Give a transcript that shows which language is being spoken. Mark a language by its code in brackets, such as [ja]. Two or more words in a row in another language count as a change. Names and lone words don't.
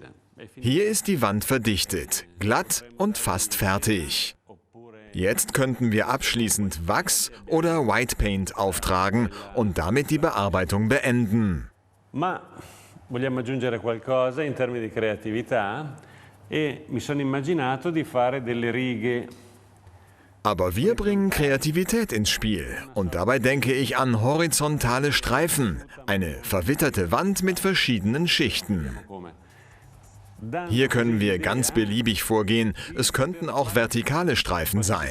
[de] Hier ist die Wand verdichtet, glatt und fast fertig. Jetzt könnten wir abschließend Wachs oder White Paint auftragen und damit die Bearbeitung beenden. [it] Ma vogliamo aggiungere qualcosa in termini di creatività e mi sono immaginato di fare delle righe. [de] Aber wir bringen Kreativität ins Spiel und dabei denke ich an horizontale Streifen, eine verwitterte Wand mit verschiedenen Schichten. Hier können wir ganz beliebig vorgehen, es könnten auch vertikale Streifen sein.